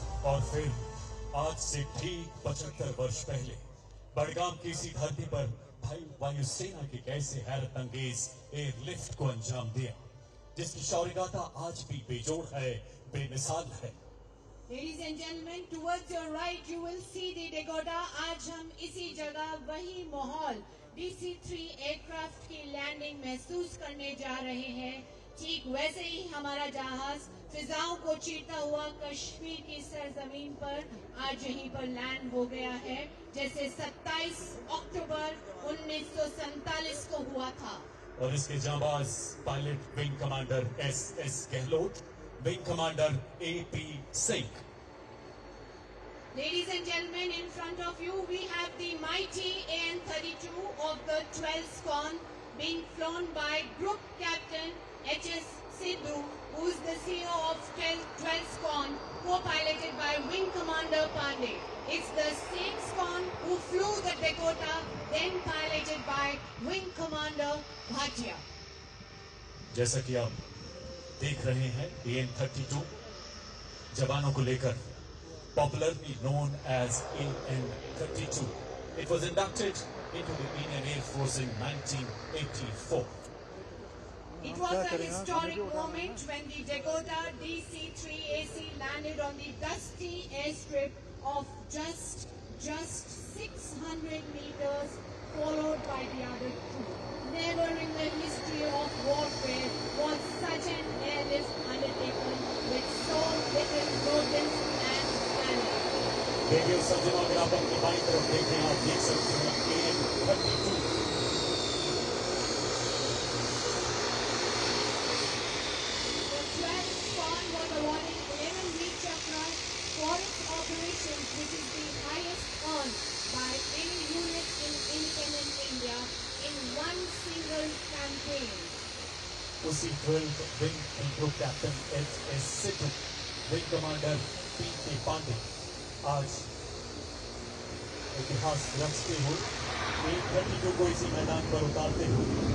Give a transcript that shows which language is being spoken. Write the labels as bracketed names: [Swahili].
[Hindi] और फिर आज से ठीक 75 वर्ष पहले बड़गाम की इसी धरती पर भाई वायुसेना के कैसे हैरत अंगेज एयरलिफ्ट को अंजाम दिया, जिसकी शौर्यगाथा आज भी बेजोड़ है, बेमिसाल है। [English] Ladies and gentlemen, towards your right you will see the Degoda. [Hindi] आज हम इसी जगह वही माहौल DC-3 एयरक्राफ्ट की लैंडिंग महसूस करने जा रहे हैं। ठीक वैसे ही हमारा जहाज फिजाओं को चीरता हुआ कश्मीर की सरजमीन पर आज यहीं पर लैंड हो गया है, जैसे 27 अक्टूबर 1947 को हुआ था। और इसके जांबाज pilot wing commander SS Gehlot, wing commander AP Singh. [English] Ladies and gentlemen, in front of you we have the mighty AN-32 of the 12th Squadron being flown by Group Captain HS Sidhu, who is the CEO of 12th Squadron, co-piloted by Wing Commander Pandey. It's the same squadron who flew the Dakota, then piloted by Wing Commander Bhatia. [Hindi] जैसा कि आप देख रहे हैं, AN-32 जवानों को लेकर [English] popularly known as AN-32. It was inducted into the Indian Air Force in 1984. It was a historic moment when the Dakota DC-3AC landed on the dusty airstrip of just 600 meters, followed by the other two. Never in the history of warfare was such an airlift undertaken with so little notice and planning. [Hindi] देखिए सज्जनों, अगर आप अपनी बाईं तरफ देखें, आप देख सकते हैं AN-32। [English] The 12th Squadron was awarded 11 Veer Chakras for its operations, which is the highest earned by any unit in independent India in one single campaign. fame. [Hindi] उसी 12th विंग की group captain H.S. Sidhu, wing commander P.K. Pandey आज इतिहास रचते हुए एक घटी को इसी मैदान पर उतारते हुए